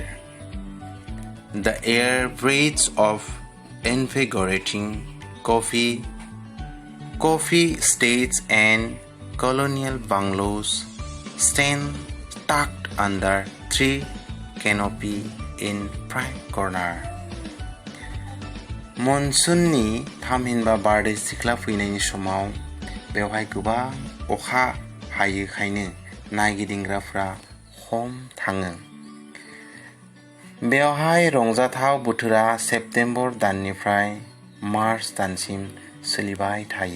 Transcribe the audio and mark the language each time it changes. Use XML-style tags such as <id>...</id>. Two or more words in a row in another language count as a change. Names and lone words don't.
<en>The air breathes of invigorating coffee estates and colonial bungalows stand tucked under tree canopy in prime corner.</en> <brx>मनसुननि थामहिनबा बारदै सिख्ला फैनायनि समाव बेवहाय गोबां अखा हायोखायनो नायगिदिंग्राफ्रा खम थाङो। बेवहाय रंजाथाव बोथोरा सेप्तेम्बर दाननिफ्राय मार्च दानसिम सोलिबाय थायो।</brx>